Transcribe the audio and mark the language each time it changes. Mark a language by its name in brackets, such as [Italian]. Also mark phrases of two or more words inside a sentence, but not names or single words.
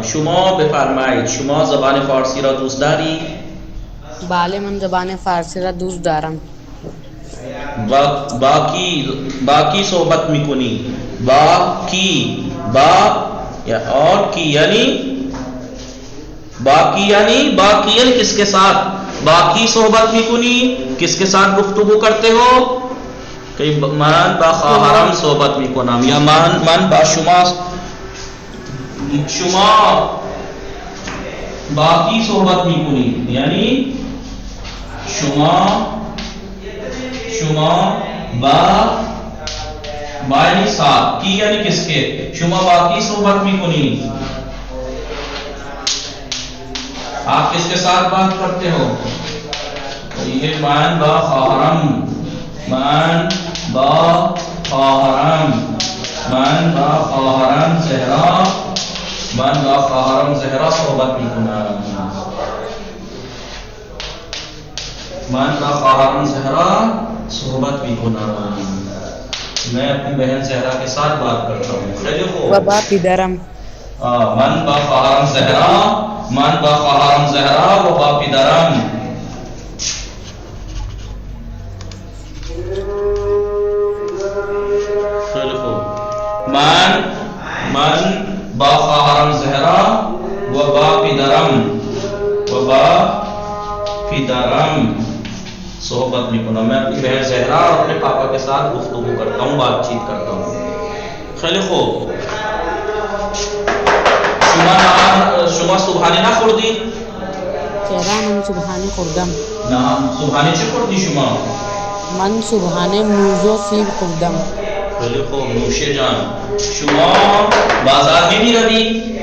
[Persian] شما بفرمایید شما زبان فارسی را دوست داری؟ بله من زبان فارسی را دوست دارم. باقی صحبت میکنی؟ [Urdu] باقی یعنی کس کے ساتھ؟ [Persian] باقی صحبت میکنی [Urdu] کس کے ساتھ گفتگو کرتے ہو؟ کہ من با خواهرم صحبت میکنم یا من با شما باقی صحبت میکنی یعنی شما با یعنی ساتھ کی یعنی کس کے؟ [Persian] شما باقی صحبت میکنی. [Urdu] آپ کس کے ساتھ بات کرتے ہو؟ [Persian] یہ من با خواهرم زهرا صحبت میکنم. [Urdu] میں اپنی بہن زہرا کے ساتھ بات کرتا ہوں. [Persian] خیلی خوب. و با پدرم. من با خواهرم زهرا و با پدرم. خیلی خوب. من با خواهرم زهرا و با پدرم صحبت میکنم. [Urdu] میں اپنی بہن زہرا اور اپنے پاپا کے ساتھ گفتگو کرتا ہوں، بات چیت کرتا ہوں. [Persian] خیلی خوب. شما صبحانه نخوردی؟ چرا من صبحانه خوردم. نه صبحانه چه خوردی شما؟ من صبحانه موز و سیب خوردم. خیلی خوب نوشه جان. شما بازار نمیروی؟